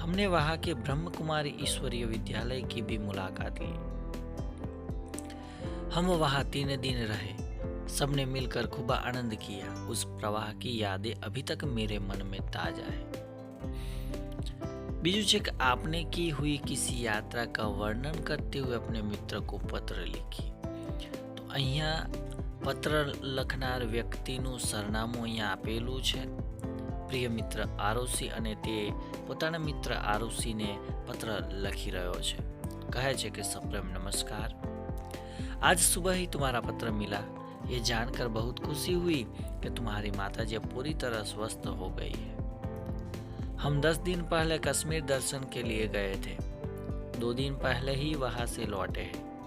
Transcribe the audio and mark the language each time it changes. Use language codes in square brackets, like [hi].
[hi] हमने वहां के ब्रह्म कुमारी ईश्वरीय विद्यालय की भी मुलाकात ली। हम वहां 3 दिन रहे। सबने मिलकर खूब आनंद किया। उस प्रवाह की यादें अभी तक मेरे मन में ताजा है। बीजू चेक आपने की हुई किसी यात्रा का वर्णन करते हुए अपने मित्र को पत्र लिखी। [gu] तो અહીંયા પત્ર લખનાર વ્યક્તિનું સરનામું અહીંયા આપેલું છે। પ્રિય મિત્ર આરુષિ અને તે પોતાના મિત્ર આરુષિને પત્ર લખી રહ્યો છે। કહે છે કે સપ્રેમ નમસ્કાર, [hi] आज सुबह ही तुम्हारा पत्र मिला। ये जानकर बहुत खुशी हुई कि तुम्हारी माताजी अब पूरी तरह स्वस्थ हो गई है। हम 10 दिन पहले कश्मीर दर्शन के लिए गए थे। 2 दिन पहले ही वहां से लौटे हैं।